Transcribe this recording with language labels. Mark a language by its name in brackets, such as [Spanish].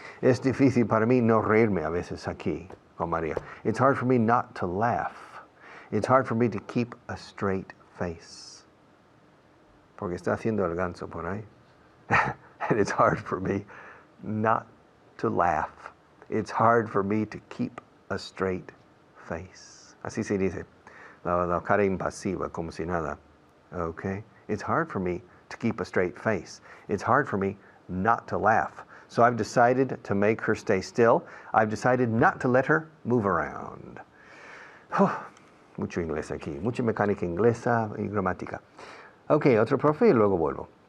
[Spanish] Es difícil para mí no reírme a veces aquí con María. [English] It's hard for me not to laugh. It's hard for me to keep a straight face. [Spanish] Porque está haciendo el ganso por ahí. [English] And it's hard for me not to laugh. It's hard for me to keep a straight face. [Spanish] Así se dice. La cara impasiva, como si nada. [English] Okay? It's hard for me to keep a straight face. It's hard for me not to laugh. So I've decided to make her stay still. I've decided not to let her move around. [Spanish] Mucho inglés aquí. Mucha mecánica inglesa y gramática. Ok, otro profe y luego vuelvo.